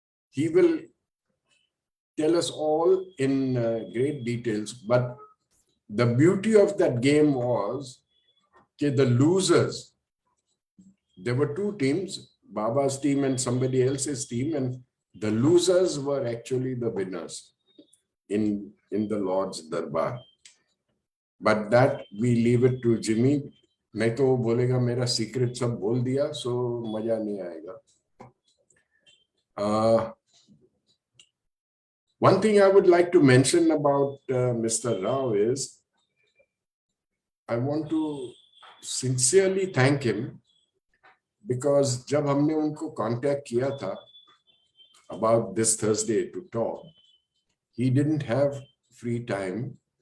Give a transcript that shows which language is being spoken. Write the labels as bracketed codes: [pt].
[en] He will tell us all in great details, but the beauty of that game was that the losers, there were two teams, Baba's team and somebody else's team, and the losers were actually the winners in the Lord's Darbar. But that we leave it to Jimmy. [hi] नहीं तो वो बोलेगा मेरा secret सब बोल दिया, so मजा नहीं आएगा. [en] One thing I would like to mention about Mr. Rao is I want to sincerely thank him, because [hi] जब हमने उनको contact किया था [en] about this Thursday to talk, he didn't have free time.